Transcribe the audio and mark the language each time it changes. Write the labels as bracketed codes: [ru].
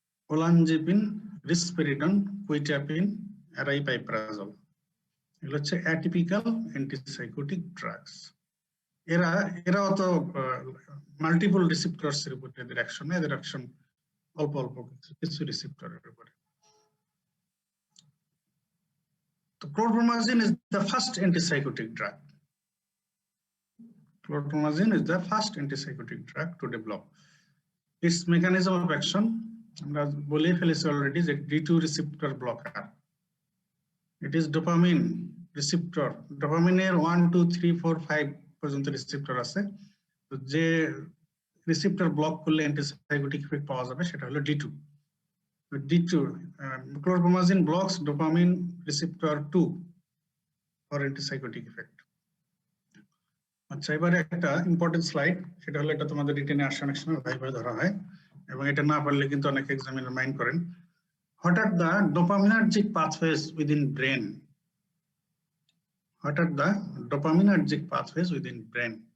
[bn] ওলানজিপিন, রিসপেরিডন, কুইটাপিন, অ্যারাইপাইপ্রাজল, এগুলো হচ্ছে atypical antipsychotic drugs. এরা অত মাল্টিপল রিসিপ্টরস এর উপরে এদের অ্যাকশন, এদের অ্যাকশন অল্প কিছু রিসিপ্টরের উপরে। [en] তো chlorpromazine is the first antipsychotic drug. Chlorpromazine is the first antipsychotic drug to develop. Its mechanism of action, [bn] আমরা বলে ফেলেছি [en] Already, যে D2 receptor blocker. It is dopamine receptor. [bn] ডোপামিনের 1, 2, 3, 4, 5 পর্যন্ত রিসেপ্টর আছে। তো যে রিসেপ্টর ব্লক করলে অ্যান্টিসাইকোটিক ইফেক্ট পাওয়া যাবে সেটা হলো D2। [en] D2 chlorpromazine blocks dopamine receptor 2, or antipsychotic effect. [bn] আচ্ছা, এবারে একটা ইম্পর্টেন্ট স্লাইড, সেটা হলো এটা তোমাদের রিটেনে আসে অনেক সময় ভাইভাবে ধরা হয় এবং এটা না পারলে কিন্তু অনেক এক্সামিনার মাইন্ড করেন। [en] What are the dopaminergic pathways within brain? What are the dopaminergic pathways within brain?